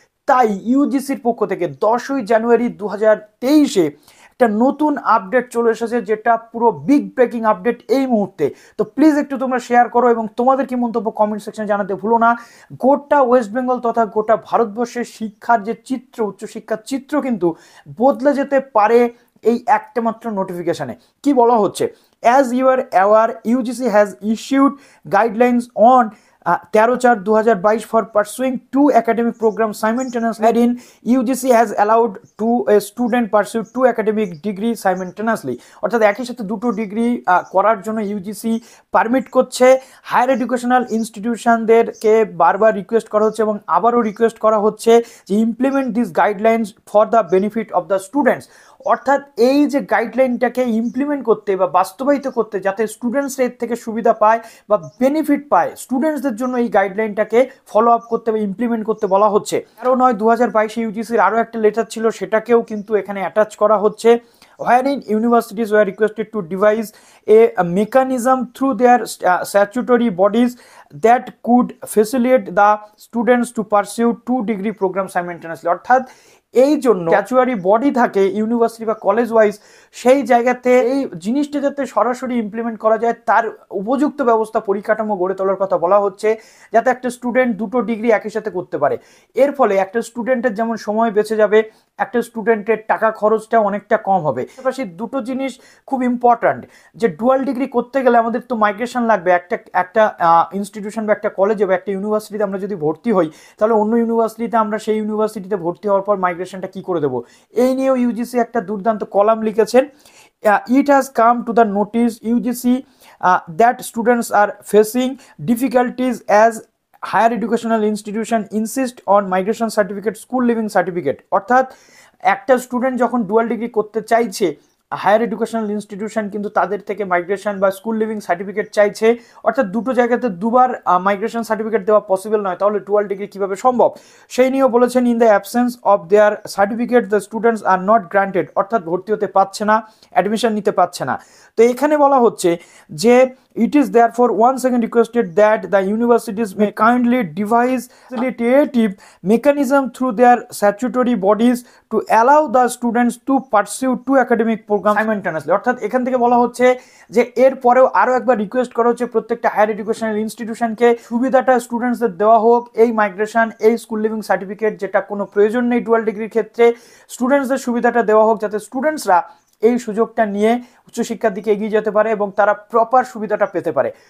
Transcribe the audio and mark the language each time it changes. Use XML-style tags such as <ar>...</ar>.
<bn>তাই ইউজিসির পক্ষ থেকে 10ই জানুয়ারি 2023 একটা নতুন আপডেট চলে এসেছে, যেটা পুরো বিগ ব্রেকিং আপডেট এই মুহূর্তে। তো প্লিজ একটু তোমরা শেয়ার করো এবং তোমাদের কি মন্তব্য কমেন্ট সেকশনে জানাতে ভুলো না। গোটা ওয়েস্ট বেঙ্গল তথা গোটা ভারতবর্ষের শিক্ষার যে চিত্র, উচ্চশিক্ষার চিত্র কিন্তু বদলে যেতে পারে এই একটা মাত্র নোটিফিকেশনে। কি বলা হচ্ছে?</bn> <en>As you are aware, UGC has issued guidelines on 13/4/2022 for pursuing two academic programs simultaneously, wherein UGC has allowed to a student pursue two academic degree simultaneously।</en> <bn>অর্থাৎ একই সাথে দুটো ডিগ্রি করার জন্য ইউজিসি পারমিট করছে। হায়ার এডুকেশনাল ইনস্টিটিউশনদেরকে বারবার request করা হচ্ছে এবং আবারও রিকোয়েস্ট করা হচ্ছে যে</bn> <en>Implement this guidelines for the benefit of the students.</en> <bn>অর্থাৎ এই যে গাইডলাইনটাকে ইমপ্লিমেন্ট করতে বা বাস্তবায়িত করতে, যাতে স্টুডেন্টসরা এর থেকে সুবিধা পায় বা বেনিফিট পায়, স্টুডেন্টসদের জন্য এই গাইডলাইনটাকে ফলো আপ করতে বা ইমপ্লিমেন্ট করতে বলা হচ্ছে।</bn> <en>13/9/2022</en> <bn>ইউজিসির আরও একটা লেটার ছিল, সেটাকেও কিন্তু এখানে অ্যাটাচ করা হচ্ছে,</bn> <en>wherein universities were requested to devise a mechanism through their statutory bodies that could facilitate the students to pursue two degree programs simultaneously।</en> <bn>অর্থাৎ এই জন্য স্ট্যাচুয়ারি বডি থাকে ইউনিভার্সিটি বা কলেজ ওয়াইজ, সেই জায়গাতে এই জিনিসটা যাতে সরাসরি ইমপ্লিমেন্ট করা যায় তার উপযুক্ত ব্যবস্থা পরিকাঠামো গড়ে তোলার কথা বলা হচ্ছে, যাতে একটা স্টুডেন্ট দুটো ডিগ্রি একই সাথে করতে পারে। এর ফলে একটা স্টুডেন্টের যেমন সময় বেঁচে যাবে, একটা স্টুডেন্টের টাকা খরচটা অনেকটা কম হবে। পাশাপাশি দুটো জিনিস খুব ইম্পর্ট্যান্ট, যে ডুয়াল ডিগ্রি করতে গেলে আমাদের তো মাইগ্রেশন লাগবে। একটা ইনস্টিটিউশন বা একটা কলেজে বা একটা ইউনিভার্সিটিতে আমরা যদি ভর্তি হই, তাহলে অন্য ইউনিভার্সিটিতে আমরা সেই ইউনিভার্সিটিতে ভর্তি হওয়ার পর মাইগ্রেশনটা কি করে দেবো, এই নিয়েও ইউজিসি একটা দুর্দান্ত কলাম লিখেছেন।</bn> <en>It has come to the notice UGC that students are facing difficulties as higher educational institution insist on migration certificate, school leaving certificate.</en> <bn>অর্থাৎ একটা স্টুডেন্ট যখন ডুয়াল ডিগ্রি করতে চাইছে, হায়ার এডুকেশনাল ইনস্টিটিউশন কিন্তু তাদের থেকে মাইগ্রেশন বা স্কুল লিভিং সার্টিফিকেট চাইছে। অর্থাৎ দুটো জায়গাতে দুবার মাইগ্রেশন সার্টিফিকেট দেওয়া পসিবল নয়, তাহলে ডুয়াল ডিগ্রি কীভাবে সম্ভব সেই নিয়েও বলেছেন,</bn> <en>in the absence of their certificate the students are not granted,</en> <bn>অর্থাৎ ভর্তি হতে পারছে না, অ্যাডমিশন নিতে পারছে না। তো এখানে বলা হচ্ছে যে</bn> <en>it is therefore once again requested that the universities may kindly devise facilitative mechanism through their statutory bodies to allow the students to pursue two academic programs simultaneously।</en> <bn>অর্থাৎ এখান থেকে বলা হচ্ছে যে এর পরেও আরও একবার রিকোয়েস্ট করা হচ্ছে প্রত্যেকটা হায়ার এডুকেশনাল ইনস্টিটিউশনকে সুবিধাটা স্টুডেন্টসদের দেওয়া হোক, এই মাইগ্রেশন, এই স্কুল লিভিং সার্টিফিকেট যেটা কোনো প্রয়োজন নেই ডুয়াল ডিগ্রির ক্ষেত্রে, স্টুডেন্টসদের সুবিধাটা দেওয়া হোক যাতে স্টুডেন্টসরা এই সুযোগটা নিয়ে উচ্চশিক্ষার দিকে এগিয়ে যেতে পারে এবং তারা প্রপার সুবিধাটা পেতে পারে।</bn>